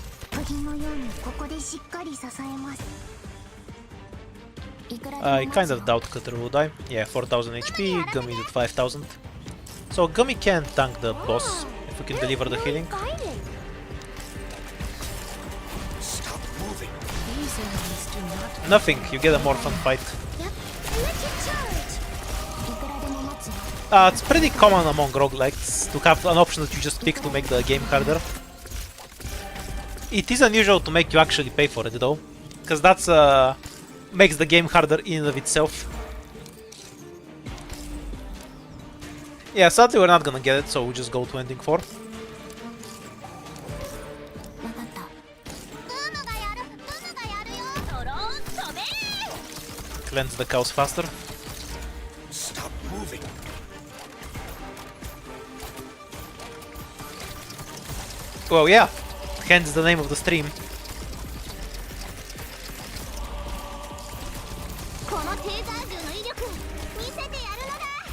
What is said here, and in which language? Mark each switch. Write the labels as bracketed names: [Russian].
[Japanese] 鳥のようにここでしっかり支えます。 [English] I kind of doubt Cutter will die. Yeah, 4000 HP, Gummy at 5000. So Gummy can tank the boss if we can deliver the healing. Stop moving. These enemies do not. Nothing, you get a more fun fight. Yep. Let you charge. [Japanese] いくらでも待つよ。 [English] It's pretty common among roguelikes to have an option that you just pick to make the game harder. It is unusual to make you actually pay for it though, because that's makes the game harder in and of itself. Yeah, sadly we're not gonna get it, so we'll just go to ending 4. [Japanese] わかった。ウムがやる。ウムがやるよ。ドローン飛べ。 [English] Cleanse the cows faster. Stop moving. Well, yeah, hence the name of the stream. [Japanese] このテーザー銃の威力見せてやるのだ。